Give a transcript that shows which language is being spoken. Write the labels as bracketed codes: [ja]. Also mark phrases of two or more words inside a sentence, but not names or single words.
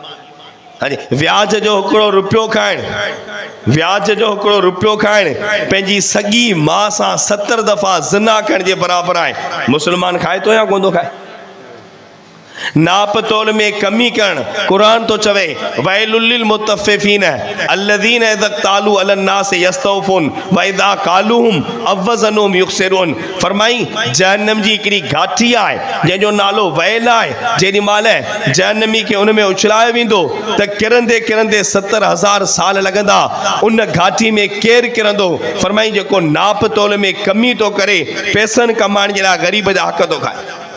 [sd] व्याज जो हिकिड़ो रुपयो खाइणु, व्याज जो हिकिड़ो रुपयो खाइणु पंहिंजी सॻी माउ सां 70 दफ़ा ज़िना करण जे बराबरि आहे। मुस्लमान खाए थो या कोन थो खाए? नाप तोल में कमी करण। कुरान तो चवे [ar] ويل للمطففين الذين إذا قالوا على الناس يستوفون وإذا قالوهم أو وزنوهم يخسرون. [sd] फरमाई जहन्नम जी हिकिड़ी घाटी आहे जंहिंजो नालो वैल आहे। जेॾी महिल जहन्नमी खे उन में उछलायो वेंदो त किरंदे किरंदे 70,000 साल लॻंदा। उन घाटी में केरु किरंदो? फरमाई जेको नाप तोल में कमी थो करे, पैसनि कमाइण जे लाइ ग़रीब जा हक़ थो खाए।